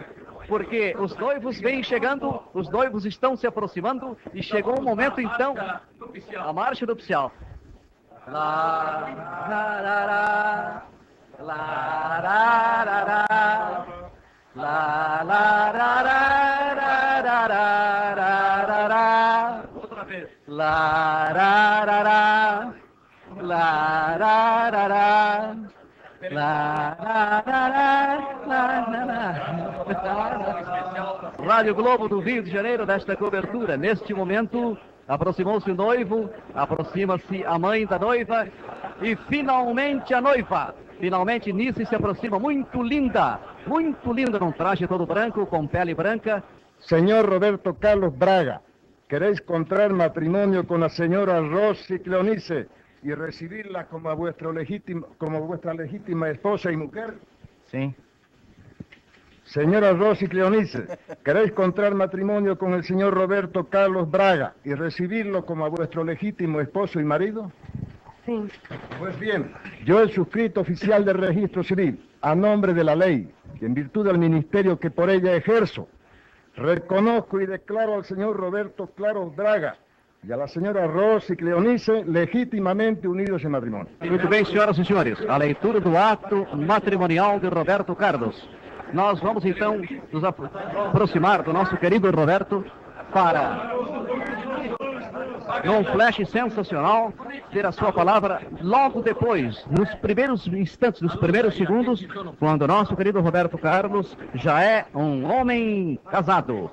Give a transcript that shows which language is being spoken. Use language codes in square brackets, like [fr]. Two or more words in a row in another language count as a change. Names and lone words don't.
[pt] Porque os noivos vêm chegando, os noivos estão se aproximando e chegou o momento então, a marcha nupcial. La, la, la, la, la, la, la, la, la, la, la, la. Outra vez. La ra ra ra, la ra ra ra, la ra ra ra, Rádio Globo do Rio de Janeiro nesta cobertura. Neste momento aproximou-se o noivo, aproxima-se a mãe da noiva e finalmente a noiva. Finalmente Nice se aproxima, muito linda num traje todo branco, com pele branca. Senhor Roberto Carlos Braga, [es] ¿queréis contraer matrimonio con la señora Rosy Cleonice y recibirla como vuestra legítima esposa y mujer? Sí. Señora Rosy Cleonice, ¿queréis contraer matrimonio con el señor Roberto Carlos Braga y recibirlo como vuestro legítimo esposo y marido? Sí. Pues bien, yo, el suscrito oficial del registro civil, a nombre de la ley, y en virtud del ministerio que por ella ejerzo, reconozco y declaro al señor Roberto Carlos Braga e a la señora Rosy Cleonice legitimamente unidos [pt] em matrimônio. Muito bem, senhoras e senhores, a leitura do ato matrimonial de Roberto Carlos. Nós vamos então nos aproximar do nosso querido Roberto para num flash sensacional, ter a sua palavra logo depois, nos primeiros instantes, nos primeiros segundos, quando o nosso querido Roberto Carlos já é um homem casado.